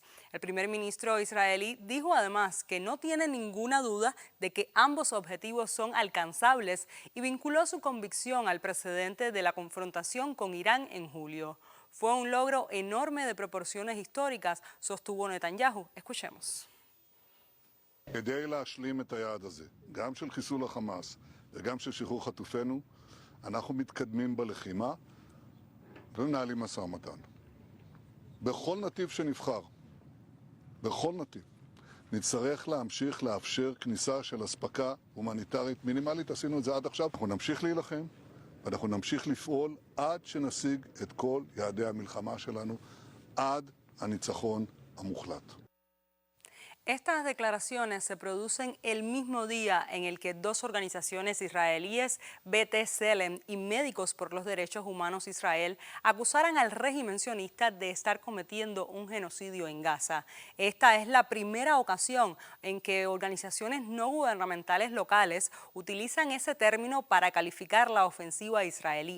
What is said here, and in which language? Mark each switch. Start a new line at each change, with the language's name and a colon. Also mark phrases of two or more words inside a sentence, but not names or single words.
Spanish: El primer ministro israelí dijo además que no tiene ninguna duda de que ambos objetivos son alcanzables y vinculó su convicción al precedente de la confrontación con Irán en julio. Fue un logro enorme de proporciones históricas, sostuvo Netanyahu. Escuchemos.
Hebrew: כדי להשלים את היעד הזה, גם של חיסול החמאס וגם של שחרור חטופינו, אנחנו מתקדמים בלחימה ומנהלים משא ומתן. בכל נתיב שנבחר, בכל נתיב, נצטרך להמשיך לאפשר כניסה של אספקה הומניטרית מינימלית. עשינו את זה עד עכשיו. אנחנו נמשיך להילחם ואנחנו נמשיך לפעול עד שנשיג את כל יעדי המלחמה שלנו, עד הניצחון המוחלט.
Spanish: Estas declaraciones se producen el mismo día en el que dos organizaciones israelíes, B'Tselem y Médicos por los Derechos Humanos Israel, acusaran al régimen sionista de estar cometiendo un genocidio en Gaza. Esta es la primera ocasión en que organizaciones no gubernamentales locales utilizan ese término para calificar la ofensiva israelí.